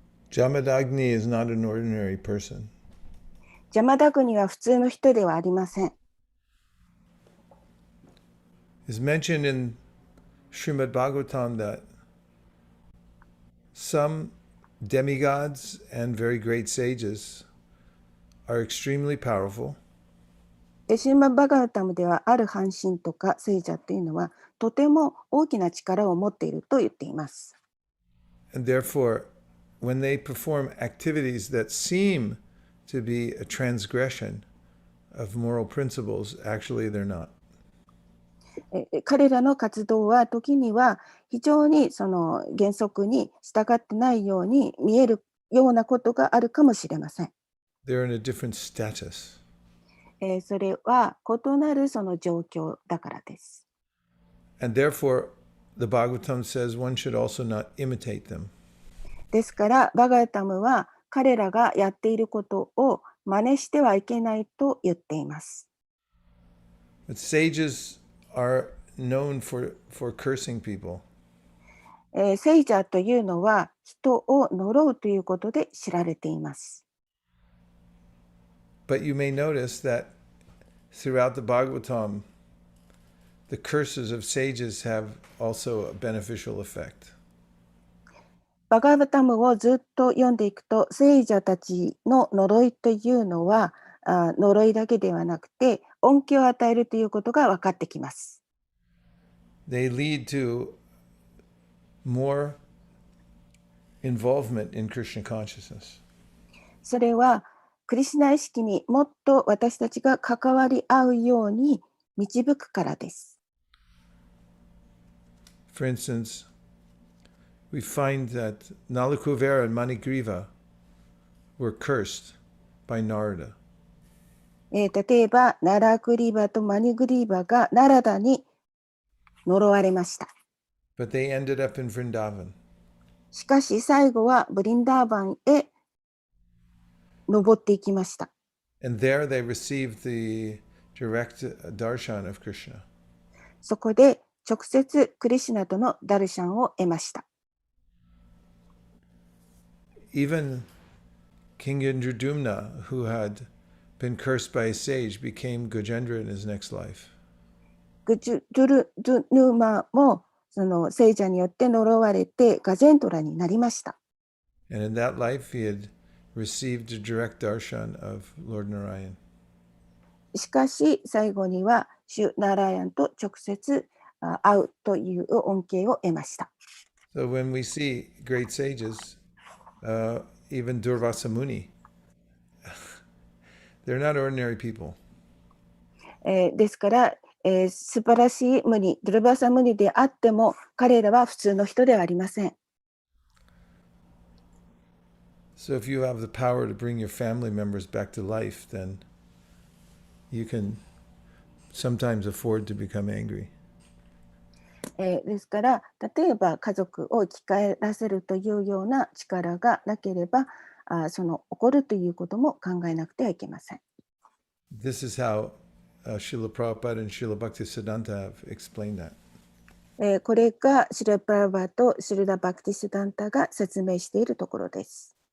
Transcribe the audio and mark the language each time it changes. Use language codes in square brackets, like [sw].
[en] Jamadagni is not an ordinary person. [ja] ジャマダグニは普通の人ではありません。 [en] It's mentioned in Srimad Bhagavatam that some demigods and very great sages are extremely powerful. [ja] シーマバガータムではある半身とか聖者というのはとても大きな力を持っていると言っています。 [en] And therefore, when they perform activities that seem to be a transgression of moral principles, actually they're not. [ja] 彼らの活動は時には非常にその原則に従ってないように見えるようなことがあるかもしれません。 [en] They're in a different status. [ja] それは異なるその状況だからです。 [en] And therefore, the Bhagavatam says one should also not imitate them. [ja] ですからバガータムは彼らがやっていることを真似してはいけないと言っています。 [en] But sages are known for cursing people. [ja] 聖者というのは人を呪うということで知られています。 [en] But you may notice that throughout the Bhagavatam, the curses of sages have also a beneficial effect. [ja] バガーバタムをずっと読んでいくと、聖者たちの呪いというのは呪いだけではなくて恩恵を与えるということが分かってきます。 [en] They lead to more involvement in Krishna consciousness. [ja] それはクリシュナ意識にもっと私たちが関わり合うように導くからです。 [en] For instance, we find that Nalakuvera and Manigriva were cursed by Narada. [ja] 例えばナラクリバとマニグリバがナラダに呪われました。 [en] But they ended up in Vrindavan. [ja] しかし最後はブリンダーバンへ登っていきました。 [en] And there they received the direct darshan of Krishna. [ja] そこで直接クリシュナとのダルシャンを得ました。 [en] Even King Indradumna, who had been cursed by a sage, became Gajendra in his next life. [ja] グジュドゥルドゥヌマもその聖者によって呪われてガジェントラになりました。 [en] And in that life, he had received a direct darshan of Lord Narayan. [ja] しかし最後にはシュナラヤンと直接会うという恩恵を得ました。 [en] So when we see great sages, even Durvasa Muni, they're not ordinary people. [ja] ですから、素晴らしいムニ、ドゥルバサムニであっても彼らは普通の人ではありません。 [en] So if you have the power to bring your family members back to life, then you can sometimes afford to become angry. [ja] ですから例えば家族を生き返らせるというような力がなければその怒るということも考えなくてはいけません。 [en] This is how Srila Prabhupada and Srila Bhaktisiddhanta have explained that. [ja] これがシル・プラバとシルダ・バクティスダンタが説明しているところです。